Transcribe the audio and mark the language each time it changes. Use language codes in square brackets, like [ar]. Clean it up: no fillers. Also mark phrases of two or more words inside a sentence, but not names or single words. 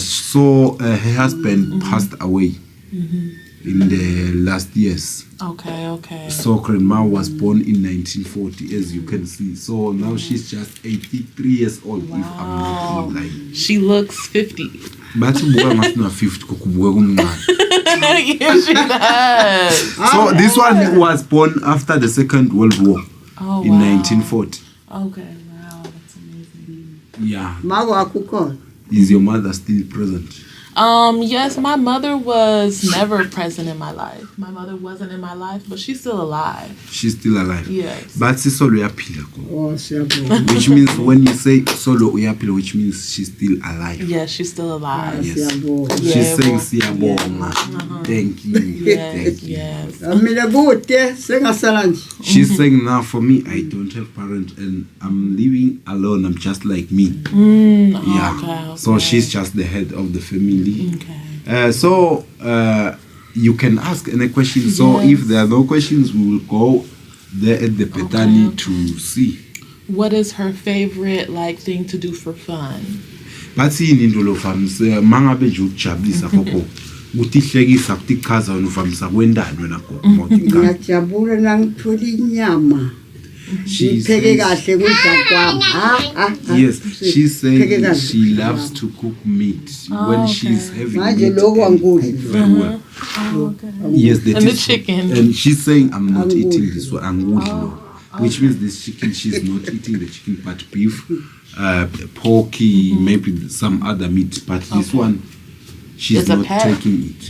[en] So her husband passed away in the last years. Okay. So grandma was born in 1940, as you can see. So now she's just 83 years old, if I'm not lying. She looks 50. [ss] But buka ngasina 50 kukubuka kumncane. [en] Yes, she does. So this one was born after the Second World War Oh, in wow. 1940. Okay, wow, that's amazing. Yeah. [ss] Mago akukhona. [en] Is your mother still present? Yes, my mother was never present in my life. My mother wasn't in my life, but she's still alive. She's still alive. Yes. [ss] But solo uyaphila ko. Oh, siyabonga. [en] Which means when you say [ss] solo uyaphila, [en] which means she's still alive. Yes, she's still alive. Yes. [ss] Siyabonga. [en] She's saying Yeah. siyabonga. Thank you. Yes, Thank you. yes. [ss] Mina kude sengasala nje. [en] She's saying now for me, I don't have parents and I'm living alone. I'm just like me. Yeah. Okay. So she's just the head of the family. Okay. So you can ask any questions. So if there are no questions, we will go there at the Petani to see. What is her favorite thing to do for fun? [ss] But yini into lo famisa mangabe nje ukujabulisa koko utihlekisa kutichaza unofamisa kwendani wena koko Ngiyajabula nangithola inyama. Ngipheke kahle kudla kwami. [en] Yes, she's saying she loves to cook meat when she's having [ss] Manje [en] meat. [ss] lokho angikudli. [en] Very well. Yes, And the chicken. And she's saying I'm not eating this one. Which means this chicken, she's not eating the chicken, but beef, porky, maybe some other meat. But this one, she's It's a not pet? taking it.